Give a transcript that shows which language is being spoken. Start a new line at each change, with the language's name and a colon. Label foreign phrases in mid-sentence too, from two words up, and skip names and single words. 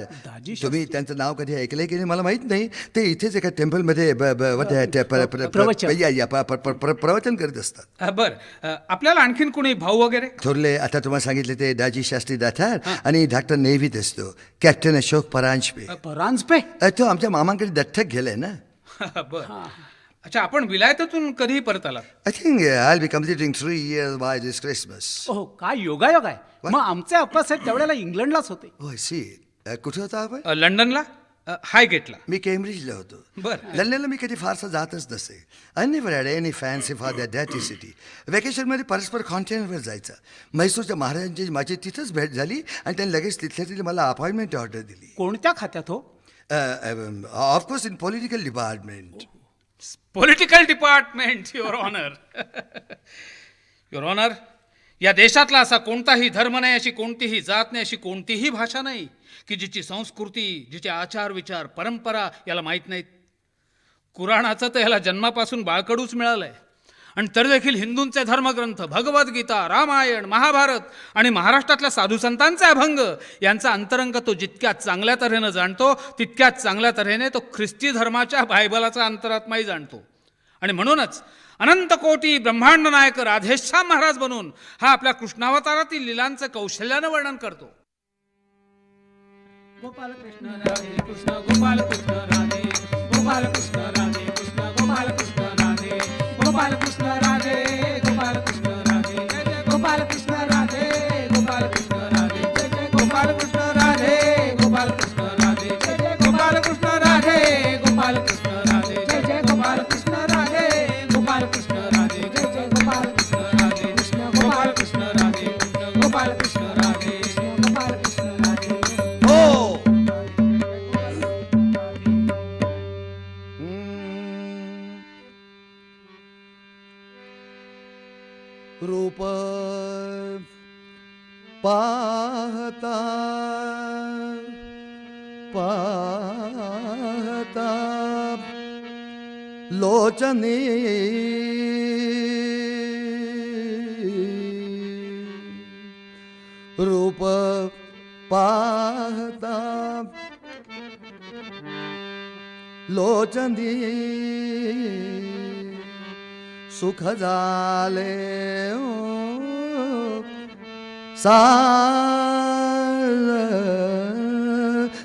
Marathi: तुम्ही त्यांचं नाव कधी ऐकलंय की नाही मला माहीत नाही. ते इथेच एका टेम्पलमध्ये प्रवचन करत असतात. बर, आपल्याला आणखीन कोणी भाऊ वगैरे? थोरले आता तुम्हाला सांगितले ते दाजी शास्त्री दातार आणि डॉक्टर नेव्हीत असतो कॅप्टन अशोक परांजपे. परांजपे? तो आमच्या मामांकडे दत्तक गेलाय ना. बर. अच्छा, आपण विलायतातून कधी परत आला?
English: I think I be completing 3 years by this Christmas.
Marathi: हो, काय योगायोग आहे. मग आमचे अप्पासाहेब त्यावेळेला इंग्लंडलाच होते. हो सी. कुठे होता आपण? लंडनला, हायगेटला. मी केम्ब्रिजला होतो. बरं. लंडनला मी कधी फारसं जातच नसे.
English: I never had any fancy for that city.
Marathi: व्हॅकेशनमध्ये परस्पर कॉन्टिनेंटवर जायचं. म्हैसूरच्या महाराजांची माझी तिथंच भेट झाली आणि त्यांनी लगेच तिथल्या तिथे मला
English: appointment order
Marathi: दिली. कोणत्या खात्यात हो?
English: of course in political department. political department, your honour. your honour,
Marathi: या देशातला असा कोणताही धर्म नाही, अशी कोणतीही जात नाही, अशी कोणतीही भाषा नाही की जिची संस्कृती, जिचे आचार विचार परंपरा याला माहीत नाहीत. कुराणाचं तर याला जन्मापासून बाळकडूच मिळालंय. आणि तरी देखील हिंदूंचे धर्मग्रंथ भगवद्गीता, रामायण, महाभारत आणि महाराष्ट्रातल्या साधुसंतांचे अभंग यांचा अंतरंग तो जितक्या चांगल्या तऱ्हेनं जाणतो तितक्याच चांगल्या तऱ्हेने तो ख्रिस्ती धर्माच्या बायबलाचा अंतरात्माही जाणतो. आणि म्हणूनच अनंत कोटी ब्रह्मांड नायक राधेश्याम महाराज बनून हा आपल्या कृष्णावतारातील लीलांचं कौशल्यानं वर्णन करतो. गोपाल कृष्ण राधे कृष्ण गोपाल कृष्ण राधे गोपाल कृष्ण राधे कृष्ण गोपाल कृष्ण राधे गोपाल कृष्ण राधे गोपाल कृष्ण राधे जय जय गोपाल कृष्ण राधे गोपाल कृष्ण राधे जय जय गोपाल कृष्ण राधे गोपाल कृष्ण राधे जय जय गोपाल कृष्ण राधे गोपाल कृष्ण राधे जय जय गोपाल कृष्ण राधे गोपाल कृष्ण राधे जय जय गोपाल कृष्ण राधे कृष्ण गोपाल कृष्ण राधे कृष्ण गोपाल कृष्ण राधे कृष्ण गोपाल कृष्ण राधे. हो. रूप पाहता पाहता लोचने रूप पाहता लोचनी सुख झाले सार